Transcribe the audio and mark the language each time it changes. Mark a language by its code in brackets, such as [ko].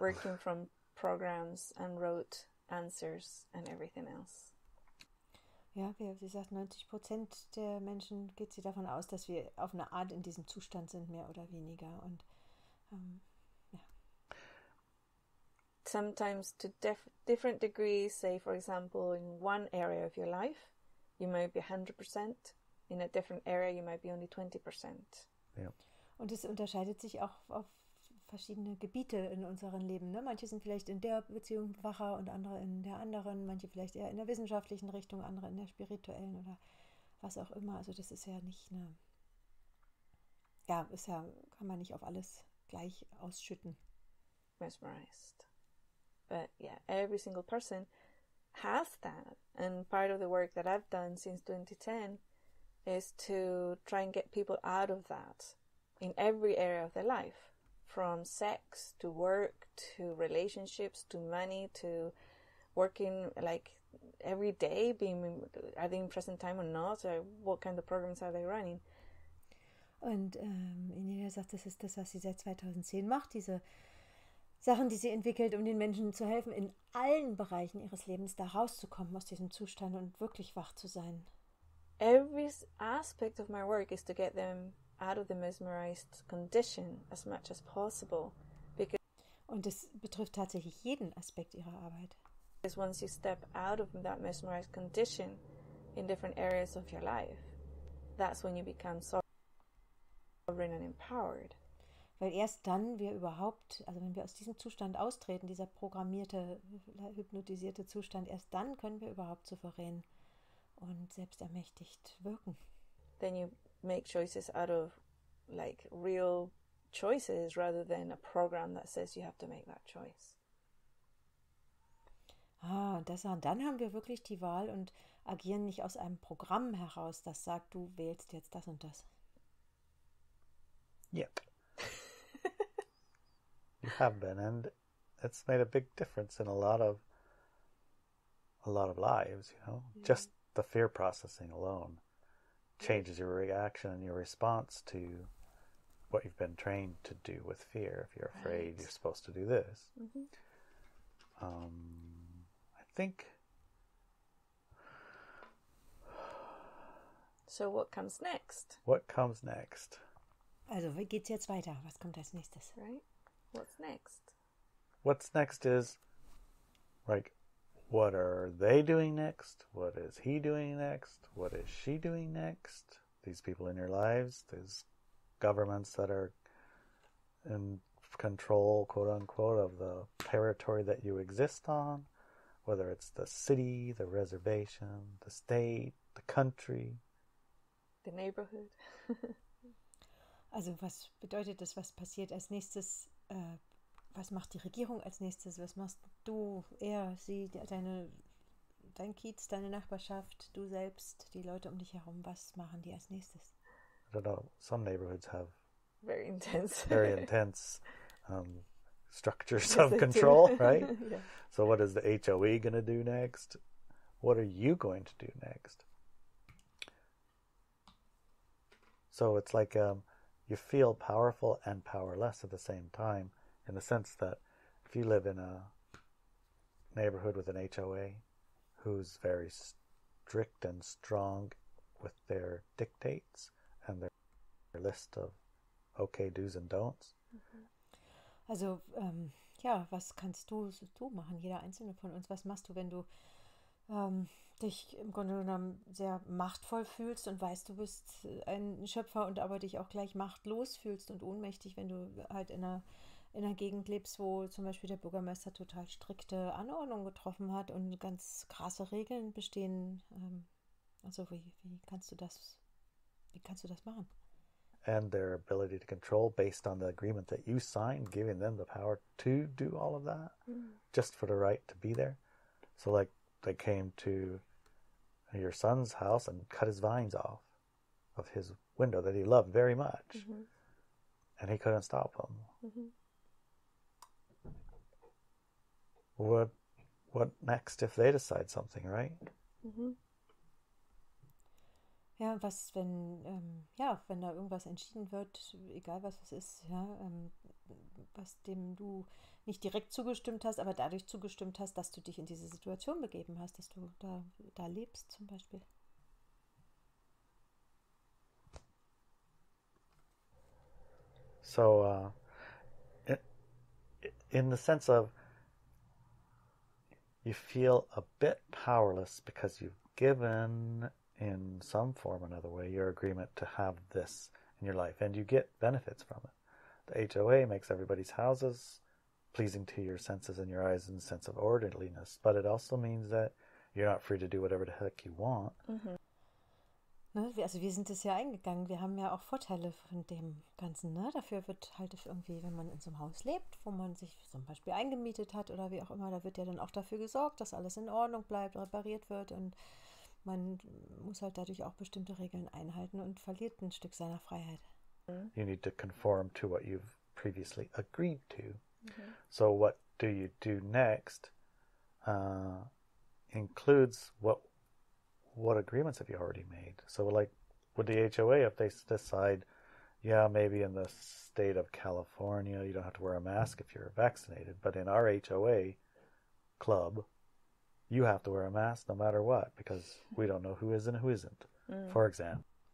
[en] Working from programs and wrote answers and everything else. [de] Ja, sie sagt, 90% der Menschen geht sie davon aus, dass wir auf eine Art in diesem Zustand sind, mehr oder weniger. Und ja. [en] Sometimes to different degrees, say for example in one area of your life, you might be 100%, in a different area you might be only 20%. [de] Ja. Und es unterscheidet sich auch auf verschiedene Gebiete in unserem Leben. Ne? Manche sind vielleicht in der Beziehung wacher und andere in der anderen, manche vielleicht eher in der wissenschaftlichen Richtung, andere in der spirituellen oder was auch immer. Also das ist ja nicht eine, kann man nicht auf alles gleich ausschütten. [en] Mesmerized. But yeah, every single person has that. And part of the work that I've done since 2010 is to try and get people out of that in every area of their life. From sex to work to relationships to money to working like every day, are they in present time or not? Or what kind of programs are they running? [de] Und Inelia sagt, das ist das, was sie seit 2010 macht, diese Sachen, die sie entwickelt, um den Menschen zu helfen, in allen Bereichen ihres Lebens da rauszukommen aus diesem Zustand und wirklich wach zu sein. [en] Every aspect of my work is to get them out of the mesmerized condition as much as possible. [de] Und das betrifft tatsächlich jeden Aspekt ihrer Arbeit. [en] Because once you step out of that mesmerized condition in different areas of your life, that's when you become sovereign and empowered. [de] Weil erst dann wir überhaupt, also wenn wir aus diesem Zustand austreten, dieser programmierte, hypnotisierte Zustand, erst dann können wir überhaupt souverän und selbstermächtigt wirken. [en] Then you make choices out of like real choices rather than a program that says you have to make that choice. [de] Und dann haben wir wirklich die Wahl und agieren nicht aus einem Programm heraus, das sagt, du wählst jetzt das und das. [en] Yep. You have been, and it's made a big difference in a lot of lives, you know. Yeah. Just the fear processing alone changes your reaction and your response to what you've been trained to do with fear. If you're afraid, you're supposed to do this. Mm-hmm. I think. So what comes next? What comes next? [de] Also, wie geht's jetzt weiter? Was kommt als nächstes? [en] Right? What's next? What's next is, like, what are they doing next? What is he doing next? What is she doing next? These people in your lives, these governments that are in control, quote unquote, of the territory that you exist on, whether it's the city, the reservation, the state, the country, the neighborhood. [de] Also was bedeutet das, was passiert als nächstes? Was macht die Regierung als nächstes? Was machst du, er, sie, dein Kiez, deine Nachbarschaft, du selbst, die Leute um dich herum? Was machen die als nächstes? [en] I don't know. Some neighborhoods have very intense structures of control, right? Yeah. So what is the HOE going to do next? What are you going to do next? So it's like you feel powerful and powerless at the same time, in the sense that if you live in a neighborhood with an HOA who's very strict and strong with their dictates and their list of okay do's and don'ts. [de] Also, was kannst du machen, jeder einzelne von uns? Was machst du, wenn du dich im Grunde genommen sehr machtvoll fühlst und weißt, du bist ein Schöpfer und aber dich auch gleich machtlos fühlst und ohnmächtig, wenn du halt in einer Gegend lebst, wo zum Beispiel der Bürgermeister total strikte Anordnungen getroffen hat und ganz krasse Regeln bestehen. Also wie kannst du das machen? [en] And their ability to control based on the agreement that you signed, giving them the power to do all of that, just for the right to be there. So like they came to your son's house and cut his vines off of his window that he loved very much. And he couldn't stop them. What next if they decide something, right? [de] Ja, was, wenn da irgendwas entschieden wird, egal was es ist, was dem du nicht direkt zugestimmt hast, aber dadurch zugestimmt hast, dass du dich in diese Situation begeben hast, dass du da lebst zum Beispiel. [en] So, in the sense of you feel a bit powerless because you've given in some form or another way your agreement to have this in your life, and you get benefits from it. The HOA makes everybody's houses pleasing to your senses and your eyes in the sense of orderliness, but it also means that you're not free to do whatever the heck you want. Mhm. [de] Ne, also wir sind es ja eingegangen, wir haben ja auch Vorteile von dem Ganzen. Ne? Dafür wird halt irgendwie, wenn man in so einem Haus lebt, wo man sich zum Beispiel eingemietet hat oder wie auch immer, da wird ja dann auch dafür gesorgt, dass alles in Ordnung bleibt, repariert wird, und man muss halt dadurch auch bestimmte Regeln einhalten und verliert ein Stück seiner Freiheit. [en] You need to conform to what you've previously agreed to. Mm-hmm. So what do you do next includes what agreements have you already made? So like with the HOA, if they decide, yeah, maybe in the state of California, you don't have to wear a mask if you're vaccinated, but in our HOA club, you have to wear a mask no matter what, because we don't know who is and who isn't, for example.